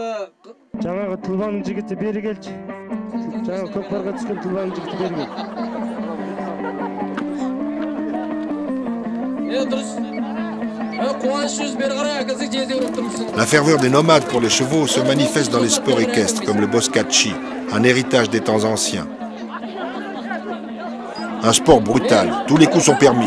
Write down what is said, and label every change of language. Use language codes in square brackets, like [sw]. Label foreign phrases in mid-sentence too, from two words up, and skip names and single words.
[kk] Жаңағы Тылбаның жігіті бері келші. Жаңағы көкпарға түскен Тылбаның жігіті бері келші. [fr] La ferveur des nomades pour les chevaux se manifeste dans les sports équestres comme le boscachi, un héritage des temps anciens. Un sport brutal, tous les coups sont permis.